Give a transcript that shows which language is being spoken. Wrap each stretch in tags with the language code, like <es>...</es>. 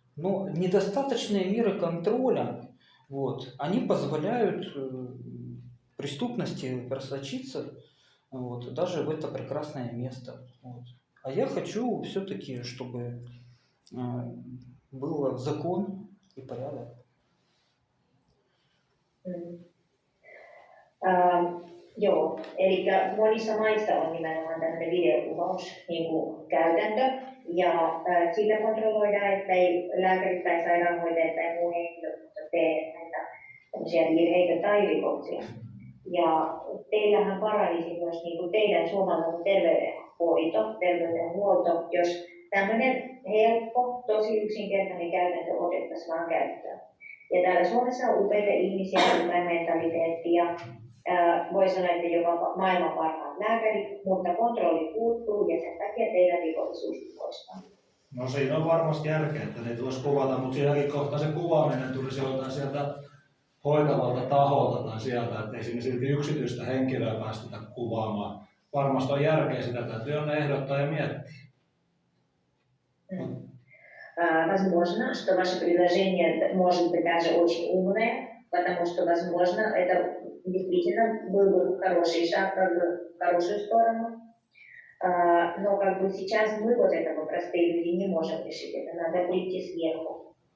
<ru>Но недостаточные меры контроля, вот, они позволяют преступности просочиться, вот, даже в это прекрасное место. Вот. А я хочу все-таки, чтобы был закон и порядок.</ru> <fi>Joo, eli monissa maissa on nimenomaan tämmöinen videokuvauskäytäntö, ja sillä kontrolloidaan, että ei lääkärit tai sairaanhoitajat tai muu henkilökunta tee näitä tämmöisiä virheitä tai rikoksia. Ja teillähän paranisi myös niin kuin teidän suomalainen terveydenhuolto, jos tämmöinen helppo, tosi yksinkertainen käytäntö otettaisiin vaan käyttöön. Ja täällä Suomessa on upeita ihmisiä, hyvää mentaliteettia. Voi sanoa, että jopa maailman parhaat lääkärit, mutta kontrolli puuttuu ja sen takia teidän rikollisuus poistaa. No siinä on varmasti järkeä, että ne tulisi kuvata, mutta siinäkin kohtaa se kuvaaminen tulisi jotain sieltä hoitavalta taholta tai sieltä, ettei sinne silti yksityistä henkilöä päästetä kuvaamaan. Varmasti on järkeä, sitä täytyy aina ehdottaa ja miettiä.</fi> <ru>Возможно, что ваше предложение может быть даже очень умное, потому что, возможно, это действительно был бы хороший шаг как бы в хорошую сторону. Но как бы сейчас мы вот этого простые люди не можем решить, это надо прийти сверху.</ru>